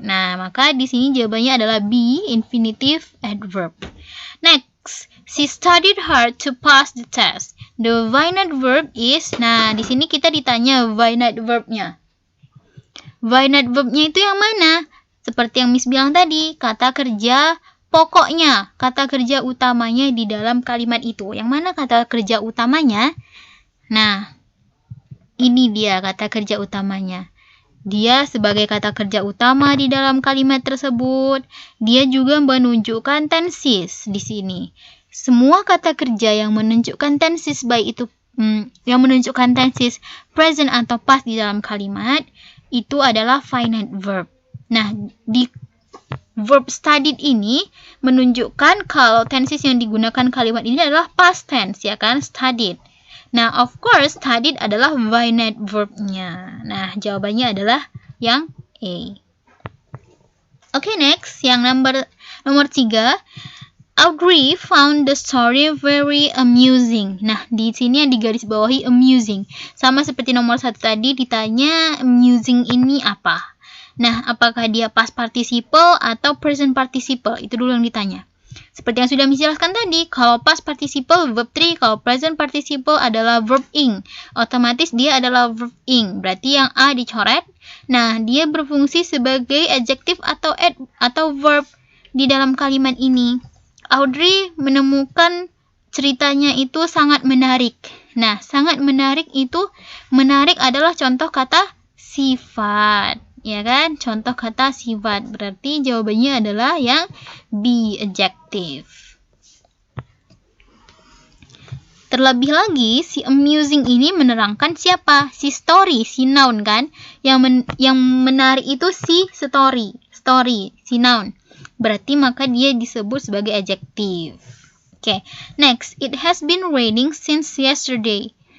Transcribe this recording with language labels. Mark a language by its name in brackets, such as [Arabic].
[Indonesian] Nah, maka di sini jawabannya adalah B, infinitive adverb. [English] Next, she studied hard to pass the test. The finite verb is, [Indonesian] nah di sini kita ditanya finite verbnya. Finite verbnya itu yang mana? Seperti yang Miss bilang tadi, kata kerja pokoknya, kata kerja utamanya di dalam kalimat itu. Yang mana kata kerja utamanya? Nah, ini dia kata kerja utamanya. Dia sebagai kata kerja utama di dalam kalimat tersebut. Dia juga menunjukkan tenses di sini. Semua kata kerja yang menunjukkan tenses, baik itu yang menunjukkan tenses present atau past di dalam kalimat, itu adalah finite verb. Nah, di verb studied ini menunjukkan kalau tenses yang digunakan kalimat ini adalah past tense, ya kan? Studied. Nah, of course, studied adalah finite verb-nya. Nah, jawabannya adalah yang A. Oke, next. Yang nomor 3. [English] Audrey found the story very amusing. [Indonesian] Nah, di sini yang digarisbawahi amusing. Sama seperti nomor 1 tadi, ditanya amusing ini apa? Nah, apakah dia past participle atau present participle? Itu dulu yang ditanya. Seperti yang sudah dijelaskan tadi, kalau past participle verb 3, kalau present participle adalah verb ing. Otomatis dia adalah verb ing. Berarti yang A dicoret. Nah, dia berfungsi sebagai adjective atau verb di dalam kalimat ini. Audrey menemukan ceritanya itu sangat menarik. Nah, sangat menarik itu, menarik adalah contoh kata sifat. Ya kan? Contoh kata sifat. Berarti jawabannya adalah yang B, adjective. Terlebih lagi, si amusing ini menerangkan siapa? Si story, si noun kan? Yang menarik itu si story, si noun. Berarti maka dia disebut sebagai adjective. [English] Oke, next. It has been raining since yesterday.